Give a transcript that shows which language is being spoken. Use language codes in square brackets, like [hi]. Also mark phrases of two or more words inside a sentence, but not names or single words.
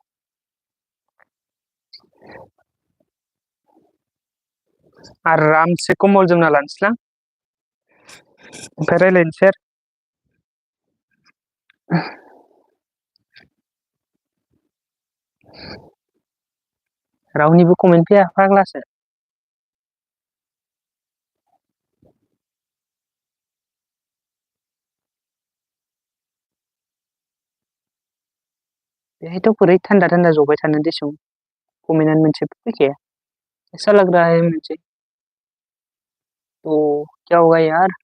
[brx] आरामसे कम्बल जोमना लानोसैलां ओमफ्राय रायज्लायनोसै आरो रावनिबो कमेन्ट फैया फाग्लासो बेहायथ' बोरै थान्दा थान्दा जबाय थानो देसुं कमेन्टआनो मोनसेबो फैखाया [hi] ऐसा लग रहा है मुझे तो क्या होगा यार